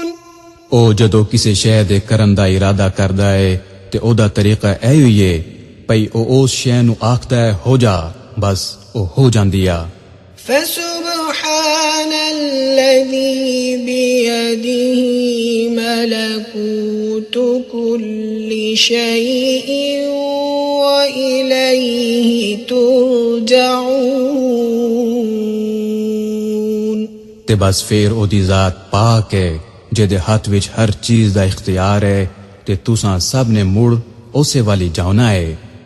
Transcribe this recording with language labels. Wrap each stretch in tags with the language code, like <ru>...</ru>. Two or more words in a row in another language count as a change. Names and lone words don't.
<pa>او جدو کسی شے دے کرن دا ارادہ کردا ہے تے او دا طریقہ اے ہوئی ہے پئی او اس شے نو آکھدا ہے ہو جا، بس او ہو جاندی آ۔</pa> <ar>فسبحان الذي بيده ملكوت كل شيء وإليه ترجعون۔</ar> <pa>تے بس پھر او دی ذات پاک ہے جے دے ہاتھ وچ ہر چیز دا اختیار ہے تے تساں سب نے مڑ اسے والی جانا ہے۔</pa>